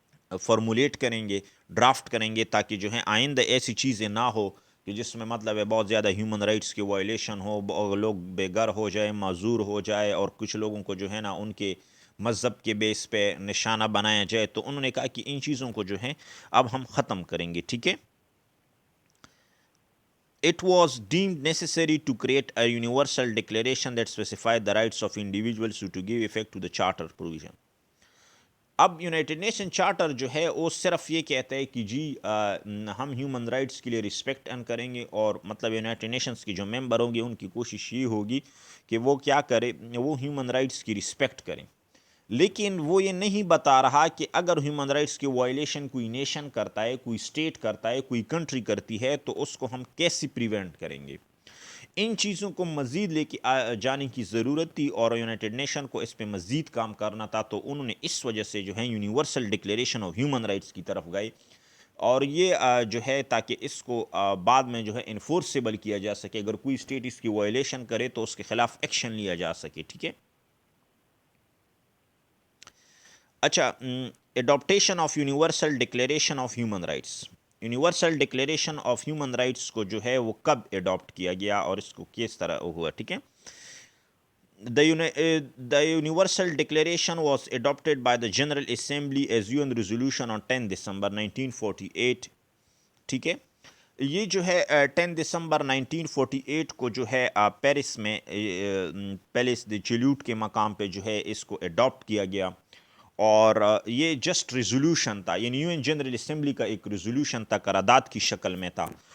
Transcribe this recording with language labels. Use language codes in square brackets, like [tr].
[ur] Formulate کریں گے، draft کریں گے، تاکہ جو ہے آئندہ ایسی چیزیں نہ ہو کہ جس میں مطلب ہے بہت زیادہ ہیومن رائٹس کی وائلیشن ہو، لوگ بے گھر ہو جائے، معذور ہو جائے، اور کچھ لوگوں کو جو ہے نا ان کے مذہب کے بیس پہ نشانہ بنایا جائے. تو انہوں نے کہا کہ ان چیزوں کو جو ہے اب ہم ختم کریں گے، ٹھیک ہے. [en] It was deemed necessary to create a universal declaration that specified the rights of individuals to give effect to the charter provision. [ur] اب یونائٹڈ نیشن چارٹر جو ہے وہ صرف یہ کہتا ہے کہ جی ہم ہیومن رائٹس کے لیے رسپیکٹ کریں گے، اور مطلب یونائٹڈ نیشنز کے جو ممبر ہوں گے ان کی کوشش یہ ہوگی کہ وہ کیا کرے، وہ ہیومن رائٹس کی رسپیکٹ کریں. لیکن وہ یہ نہیں بتا رہا کہ اگر ہیومن رائٹس کی وائلیشن کوئی نیشن کرتا ہے، کوئی اسٹیٹ کرتا ہے، کوئی کنٹری کرتی ہے، تو اس کو ہم کیسے پریونٹ کریں گے. ان چیزوں کو مزید لے کے جانے کی ضرورت تھی، اور یونائٹڈ نیشن کو اس پہ مزید کام کرنا تھا. تو انہوں نے اس وجہ سے جو ہے universal declaration of human rights کی طرف گئے، اور یہ جو ہے تاکہ اس کو بعد میں جو ہے انفورسیبل کیا جا سکے، اگر کوئی اسٹیٹ اس کی وائلیشن کرے تو اس کے خلاف ایکشن لیا جا سکے، ٹھیک ہے. اچھا، adaptation of universal declaration of human rights. Universal declaration of human rights کو جو ہے وہ کب اڈاپٹ کیا گیا اور اس کو کس طرح ہوا، ٹھیک ہے. [en] The Universal Declaration was adopted by the General Assembly as UN Resolution on 10 December 1948. [ur] ٹھیک ہے. یہ جو ہے 10 دسمبر 1948 کو جو ہے پیرس میں پیلس دی چیلیوٹ کے مقام پہ جو ہے اس کو اڈاپٹ کیا گیا، اور یہ جسٹ ریزولوشن تھا، یعنی یو این جنرل اسمبلی کا ایک ریزولوشن تھا، قرارداد کی شکل میں تھا.